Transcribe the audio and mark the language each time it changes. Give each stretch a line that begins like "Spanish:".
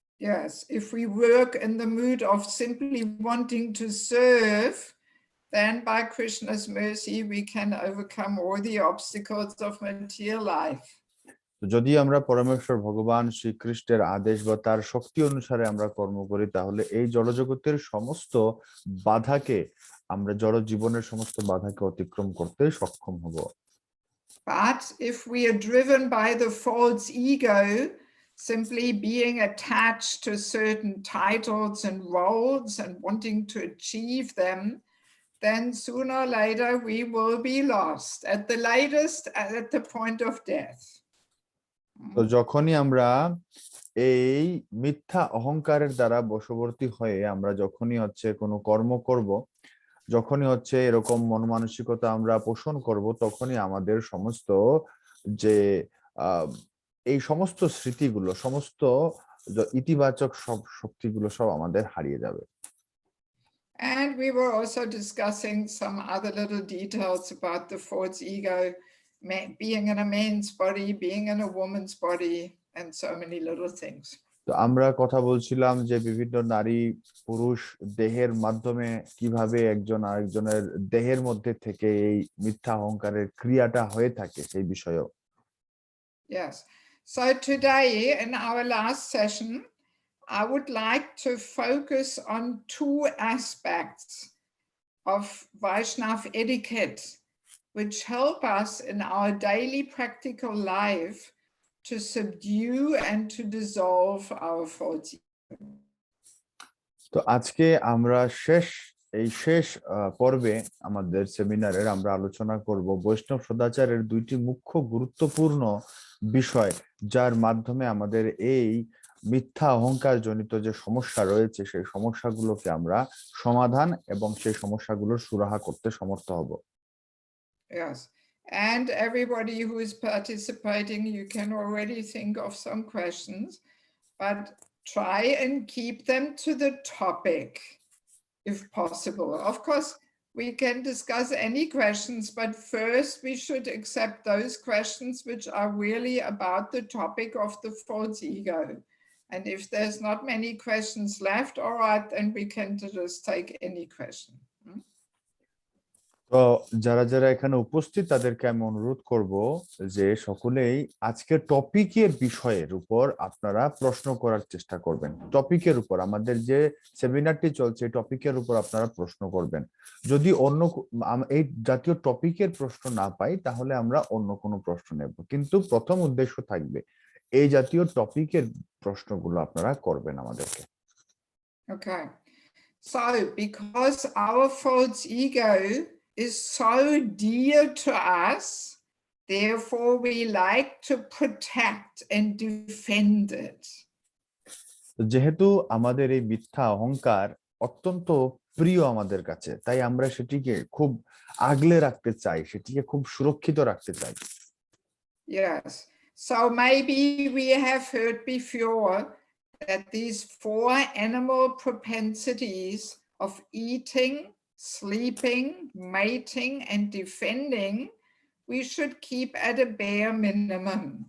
English: Yes, if we work in the mood of simply wanting to serve, then by Krishna's mercy we can overcome all the obstacles of material life.
Bangla: তো যদি আমরা পরমেশ্বর ভগবান শ্রীকৃষ্ণের আদেশ বা তার শক্তি অনুসারে আমরা কর্ম করি, তাহলে এই জড়জগতের সমস্ত বাধাকে, আমরা জড় জীবনের সমস্ত বাধাকে অতিক্রম করতে সক্ষম হব।
English: But if we are driven by the false ego, simply being attached to certain titles and roles and wanting to achieve them, then sooner or later we will be lost, at the latest at the point of death.
Bangla: তো যখনই আমরা এই মিথ্যা অহংকারের দ্বারা বশবর্তী হয়ে আমরা যখনই কোনো কর্ম করব, যখনই এরকম মন মানসিকতা আমরা পোষণ করব, তখনই আমাদের সমস্ত যে এই সমস্ত স্মৃতিগুলো, সমস্ত ইতিবাচক সব শক্তিগুলো সব আমাদের হারিয়ে যাবে।
English: And we were also discussing some other little details about the false ego, being in a man's body, being in a woman's body, and so many little things.
Bangla: তো আমরা কথা বলছিলাম যে বিভিন্ন নারী পুরুষ দেহের মাধ্যমে কিভাবে একজন আরেকজনের দেহের মধ্যে থেকে এই মিথ্যা অহংকারের ক্রিয়াটা হয়ে থাকে সেই বিষয়েও।
English: Yes. So today in our last session, I would like to focus on two aspects of Vaishnav etiquette, which help us in our daily practical life to subdue and to dissolve our false ego. তো আজকে আমরা এই শেষ পর্বে আমাদের সেমিনারের আমরা আলোচনা করব বৈষ্ণব সদাচারের দুইটি মুখ্য গুরুত্বপূর্ণ বিষয়, যার মাধ্যমে আমাদের এই মিথ্যা অহংকার জনিত যে সমস্যা রয়েছে সেই সমস্যাগুলোকে আমরা সমাধান এবং সেই সমস্যাগুলোর সুরাহা করতে সমর্থ হব। Yes, and everybody who is participating, you can already think of some questions, but try and keep them to the topic if possible. Of course, we can discuss any questions, but first we should accept those questions which are really about the topic of the false ego. And if there's not many questions left, all right, then we can just take any question.
Bangla: তো যারা যারা এখানে উপস্থিত তাদেরকে আমি অনুরোধ করব যে সকলেই আজকের টপিকের বিষয়ের উপর আপনারা প্রশ্ন করার চেষ্টা করবেন। টপিকের উপর আমাদের যে সেমিনারটি চলছে টপিকের উপর আপনারা প্রশ্ন করবেন। যদি অন্য এই জাতীয় টপিকের প্রশ্ন না পাই তাহলে আমরা অন্য কোনো প্রশ্ন নেব, কিন্তু প্রথম উদ্দেশ্য থাকবে এই জাতীয় টপিকের প্রশ্নগুলো আপনারা করবেন আমাদেরকে।
English: Okay, so because our false ego is so dear to us, therefore we like to protect and defend it.
Bangla: যেহেতু আমাদের এই মিথ্যা অহংকার অত্যন্ত প্রিয় আমাদের কাছে, তাই আমরা সেটিকে খুব আগলে রাখতে চাই, সেটিকে খুব সুরক্ষিত রাখতে চাই।
English: Yes, so maybe we have heard before that these four animal propensities of eating, sleeping, mating, and defending, we should keep at a bare minimum.